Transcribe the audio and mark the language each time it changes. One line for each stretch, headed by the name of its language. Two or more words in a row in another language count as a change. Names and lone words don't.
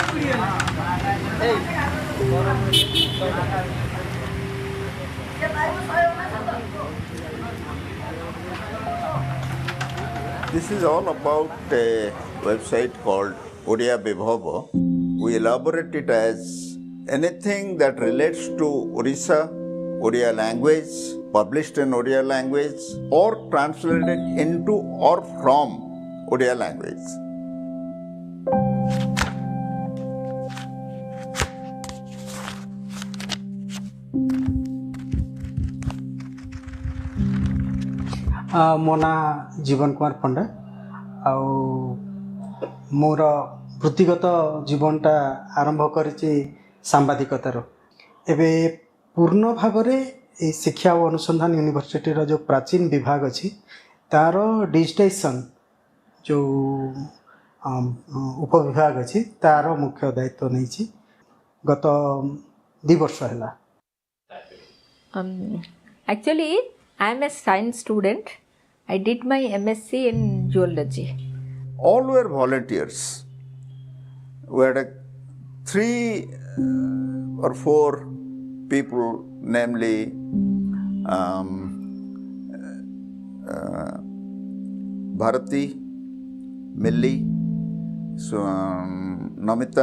English: This is all about a website called Odia Bibhobo. We elaborate it as anything that relates to Orissa, Odia language, published in Odia language, or translated into or from Odia language.
Odia: ମୋ ନାଁ ଜୀବନ କୁମାର ପଣ୍ଡା ଆଉ ମୋର ବୃତ୍ତିଗତ ଜୀବନଟା ଆରମ୍ଭ କରିଛି ସାମ୍ବାଦିକତାର। ଏବେ ପୂର୍ଣ୍ଣ ଭାବରେ এই ଶିକ୍ଷା ଓ ଅନୁସନ୍ଧାନ ୟୁନିଭର୍ସିଟିର ଯେଉଁ ପ୍ରାଚୀନ ବିଭାଗ ଅଛି ତାର ଡିଜିଟାଇଜେସନ୍ ଯେଉଁ ଉପବିଭାଗ ଅଛି ତାର ମୁଖ୍ୟ ଦାୟିତ୍ୱ ନେଇଛି ଗତ 2 ବର୍ଷ ହେଲା।
English: Actually, I am a science student. I did my MSc in zoology. All were volunteers. We had 3 or 4 people, namely Bharati, Millie, Namita.